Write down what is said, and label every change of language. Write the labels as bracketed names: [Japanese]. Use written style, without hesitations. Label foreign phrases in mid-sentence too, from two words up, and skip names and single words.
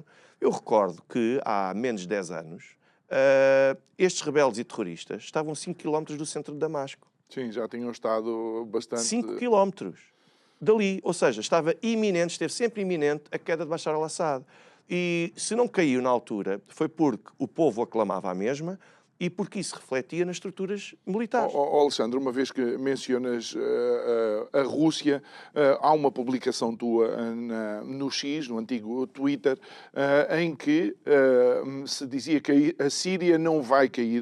[Portuguese] Eu recordo que há menos de 10 anos estes rebeldes e terroristas estavam a 5 km do centro de Damasco. Sim, já tinham estado bastante... 5 km dali, ou seja, esteve sempre iminente a queda de Bashar al-Assad. E se não caiu na altura, foi porque o povo aclamava a mesma e porque isso refletia nas estruturas militares. Alexandre, uma vez que mencionas a Rússia, há uma publicação tua no X, no antigo Twitter, em que se dizia que a Síria não vai cair.